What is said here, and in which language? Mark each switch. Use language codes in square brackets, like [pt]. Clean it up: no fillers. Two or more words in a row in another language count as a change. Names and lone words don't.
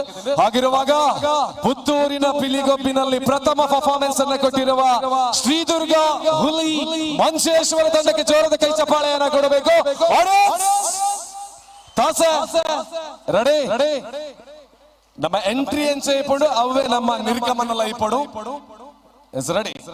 [kn] ಹಾಗಿರುವಾಗ ಪುತ್ತೂರಿನ ಪಿಲಿಗೊಬ್ಬಿನಲ್ಲಿ ಪ್ರಥಮ ಪರ್ಫಾರ್ಮೆನ್ಸ್ ಅನ್ನು ಕೊಟ್ಟಿರುವ ಶ್ರೀದುರ್ಗ ಹುಲಿ ಮಂಜೇಶ್ವರ ತಂಡಕ್ಕೆ ಜೋರದ ಕೈ ಚಪ್ಪಾಳೆಯನ್ನ ಕೊಡಬೇಕು. [tcy] ರೆಡಿ ನಮ್ಮ ಎಂಟ್ರಿ ಎಂಚ ಇಪ್ಪಡು ಅವೇ ನಮ್ಮ ನಿರ್ಗಮನಲ ಇಪ್ಪಡು [en] is ready.